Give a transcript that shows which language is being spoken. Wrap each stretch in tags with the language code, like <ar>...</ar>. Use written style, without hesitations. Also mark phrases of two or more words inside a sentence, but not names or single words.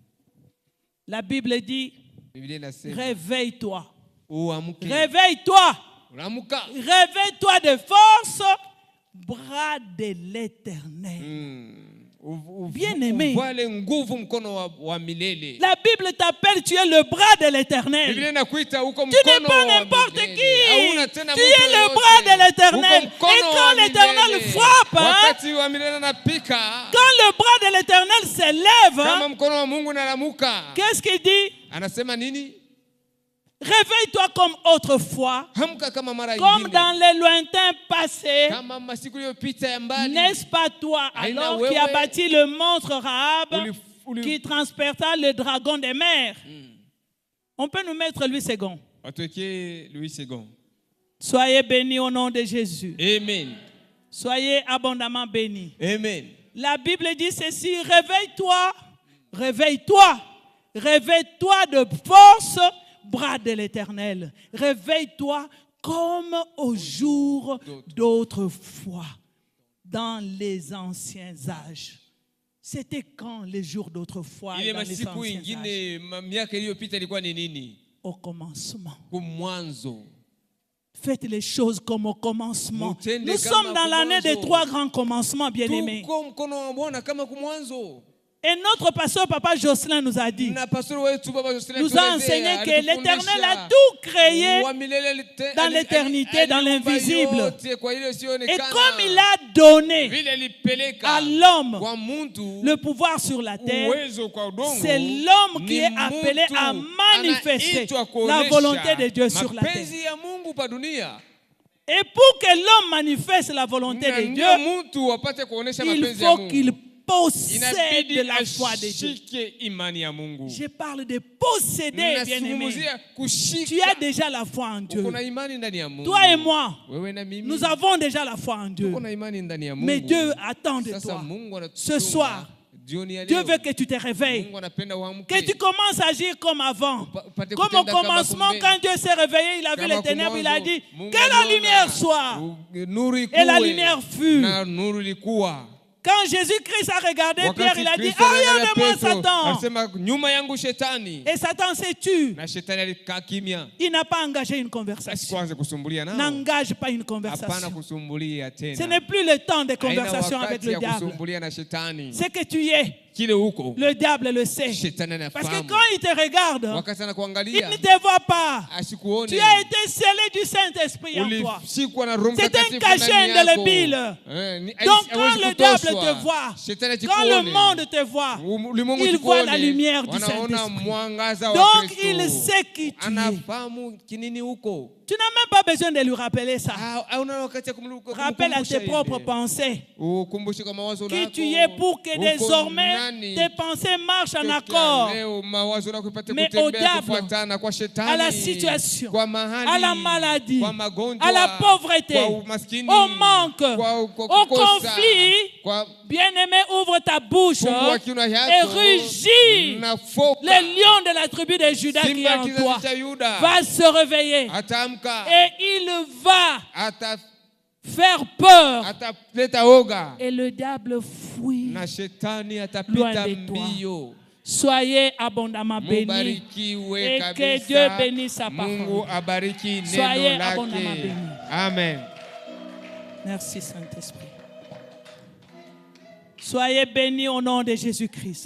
<fr>La Bible dit,</fr> <sw>Biblia inasema</sw> <fr>réveille-toi.</fr> <sw>uamke.</sw> <fr>Réveille-toi.</fr> <sw>Unaamka.</sw> <fr>Réveille-toi de force, bras de l'Éternel. Bien-aimé.</fr> <sw>Uvale nguvu mkono wa milele.</sw> <fr>La Bible t'appelle, tu es le bras de l'Éternel.</fr> <sw>Biblia inakuita uko</sw> <fr>Tu n'es</fr> <sw>mkono</sw> <fr>pas</fr> <sw>wa</sw> <fr>n'importe</fr> <sw>milele.</sw> <fr>qui.</fr> <sw>Hauna tena</sw> <fr>Tu</fr> <sw>mtu</sw> <fr>es le</fr> <sw>yoyote.</sw> <fr>bras de l'Éternel.</fr> <sw>Uko mkono</sw> <fr>Et quand</fr> <sw>wa</sw> <fr>l'Éternel</fr> <sw>milele.</sw> <fr>frappe, hein,</fr> <sw>Wakati wa milele anapika.</sw> <fr>quand le bras de l'Éternel s'élève,</fr> <sw>Kama</sw> <fr>hein,</fr> <sw>mkono wa Mungu unalamuka.</sw> <fr>qu'est-ce qu'il dit?</fr> <sw>Anasema nini?</sw> <fr>Réveille-toi comme autrefois,</fr> <sw>Hamka kama mara</sw> <fr>comme</fr> <sw>ingine.</sw> <fr>dans les lointains passés.</fr> <sw>Kama masiku iliyopita ya mbali.</sw> <fr>N'est-ce pas toi,</fr> <sw>Aina</sw> <fr>alors, qui a</fr> <sw>wewe.</sw> <fr>bâti le monstre Rahab,</fr> <sw>Uli-</sw> <fr>qui transporta le dragon des mers? On peut nous mettre Louis II.</fr> <sw>Watuwekee Louis II.</sw> <fr>Soyez bénis au nom de Jésus. Amen. Soyez abondamment bénis. Amen. La Bible dit ceci, réveille-toi, réveille-toi, réveille-toi de force, bras de l'Éternel. Réveille-toi comme au jour d'autrefois, dans les anciens âges. C'était quand les jours d'autrefois et</fr> <sw>Ile</sw> <fr>dans les</fr> <sw>masiku</sw> <fr>anciens âges?</fr> <sw>ingine miaka iliyopita ilikuwa ni nini?</sw> <fr>Au commencement.</fr> <sw>Kumwanzo.</sw> <fr>Faites les choses comme au commencement.</fr> <sw>Mutende</sw> <fr>Nous</fr> <sw>kama</sw> <fr>sommes dans l'année des</fr> <sw>kumwanzo.</sw> <fr>3 grands commencements, bien-aimés.</fr> <sw>Tuko mkono wa Bwana kama kumwanzo.</sw> <fr>Et notre pasteur, Papa Jocelyn, nous a dit,</fr> <sw>Na pastor wetu Baba Jocelyn</sw> <fr>nous a enseigné que l'Éternel a tout créé dans l'éternité, dans l'invisible. Et comme il a donné à l'homme le pouvoir sur la terre, c'est l'homme qui est appelé à manifester la volonté de Dieu sur la terre. Et pour que l'homme manifeste la volonté de Dieu, il faut qu'il possède</fr> <sw>inabidi</sw> <fr>la foi de Dieu.</fr> <sw>ashike imani ya Mungu.</sw> <fr>Je parle de posséder, bien-aimé.</fr> <sw>Nazungumzia kushika.</sw> <fr>Tu as déjà la foi en Dieu.</fr> <sw>Uko na imani ndani ya Mungu.</sw> <fr>Toi et moi,</fr> <sw>Wewe na mimi,</sw> <fr>nous avons déjà la foi en Dieu.</fr> <sw>tuko na imani ndani ya Mungu.</sw> <fr>Mais Dieu attend de</fr> <sw>Sasa</sw> <fr>toi.</fr> <sw>Mungu</sw> <fr>Ce</fr> <sw>anatutuma</sw> <fr>soir,</fr> <sw>jioni ya</sw> <fr>Dieu</fr> <sw>leo.</sw> <fr>veut que tu te réveilles.</fr> <sw>Mungu anapenda uamke.</sw> <fr>Que tu commences à agir comme avant.</fr> <sw>Upate</sw> <fr>Comme au</fr> <sw>kutenda kama</sw> <fr>commencement,</fr> <sw>kumbe.</sw> <fr>quand Dieu s'est réveillé, il a vu</fr> <sw>Kama</sw> <fr>les ténèbres, il a</fr> <sw>kumwanzo,</sw> <fr>dit</fr> <sw>Mungu</sw> <fr>que la</fr> <sw>aliona</sw> <fr>lumière soit.</fr> <sw>nuru</sw> <fr>Et la</fr> <sw>ikuwe,</sw> <fr>lumière fut.</fr> <sw>na nuru ilikuwa.</sw> <fr>Quand Jésus-Christ a regardé</fr> <sw>Wakati</sw> <fr>Pierre, il a dit</fr> <sw>Kristo</sw> <fr>arrière</fr> <sw>anaangalia</sw> <fr>de moi,</fr> <sw>Petro,</sw> <fr>Satan.</fr> <sw>anasema nyuma yangu shetani.</sw> <fr>Et Satan s'est tué.</fr> <sw>Na shetani alikaa kimya.</sw> <fr>Il n'a pas engagé une</fr> <sw>Basi</sw> <fr>conversation.</fr> <sw>kwanza kusumbulia nao.</sw> <fr>N'engage pas une</fr> <sw>Hapana</sw> <fr>conversation.</fr> <sw>kusumbulia tena.</sw> <fr>Ce n'est plus le temps de</fr> <sw>Haina</sw> <fr>conversation avec</fr> <sw>wakati</sw> <fr>le</fr> <sw>ya</sw> <fr>diable.</fr> <sw>kusumbulia na shetani.</sw> <fr>Ce que tu es,</fr> <sw>Kile huko</sw> <fr>le diable le sait.</fr> <sw>shetani</sw> <fr>Parce que</fr> <sw>anafahamu.</sw> <fr>quand il te regarde,</fr> <sw>Wakati</sw> <fr>il</fr> <sw>anakuangalia</sw> <fr>ne te voit pas.</fr> <sw>asikuone.</sw> <fr>Tu as été scellé du Saint-Esprit en toi.</fr> <sw>Ulishikwa na Roho</sw> <fr>C'est un</fr> <sw>Mtakatifu</sw> <fr>cachet</fr> <sw>ndani yako.</sw> <fr>indélébile. Donc quand le diable te voit, quand le monde te voit, il voit la lumière du Saint-Esprit. Donc il sait qui tu es.</fr> <sw>Anafahamu kinini huko.</sw> <fr>Tu n'as même pas besoin de lui rappeler ça.</fr> <sw>Hauna wakati ya</sw> <fr>Rappelle à tes propres pensées</fr> <sw>ukumbushe kwa mawazo</sw> <fr>qui</fr> <sw>lako.</sw> <fr>tu es pour que</fr> <sw>Uko</sw> <fr>désormais</fr> <sw>nani?</sw> <fr>tes pensées marchent en</fr> <sw>Tokea</sw> <fr>accord</fr> <sw>leo mawazo lako ipate</sw> <fr>Mais</fr> <sw>kutembea</sw> <fr>au diable,</fr> <sw>kufuatana kwa shetani,</sw> <fr>à la situation,</fr> <sw>kwa mahali,</sw> <fr>à la maladie,</fr> <sw>kwa magonjwa,</sw> <fr>à la pauvreté,</fr> <sw>kwa umaskini,</sw> <fr>au manque,</fr> <sw>kwa</sw> <fr>au</fr> <sw>kukosa,</sw> <fr>conflit.</fr> <sw>kwa</sw> <fr>Bien-aimé, ouvre ta bouche</fr> <sw>fungua kinywa</sw> <fr>et</fr> <sw>yako</sw> <fr>rugis.</fr> <sw>na foka.</sw> <fr>Le lion de la tribu de Juda qui est</fr> <sw>Simba</sw> <fr>en</fr> <sw>kizazi</sw> <fr>toi</fr> <sw>cha Yuda</sw> <fr>va se réveiller</fr> <sw>ataamka,</sw> <fr>et il va</fr> <sw>ata</sw> <fr>faire peur</fr> <sw>ataleta oga</sw> <fr>et le diable fuit.</fr> <sw>na shetani</sw> <fr>Loin</fr> <sw>atapita</sw> <fr>de toi.</fr> <sw>mbio.</sw> <fr>Soyez abondamment bénis</fr> <sw>Mubarikiwe</sw> <fr>et</fr> <sw>kabisa.</sw> <fr>que Dieu bénisse sa</fr> <sw>Mungu</sw> <fr>parole.</fr> <sw>abariki</sw> <fr>Soyez</fr> <sw>neno</sw> <fr>abondamment</fr> <sw>lake.</sw> <fr>bénis. Amen. Merci Saint-Esprit. Soyez bénis au nom de Jésus-Christ.</fr>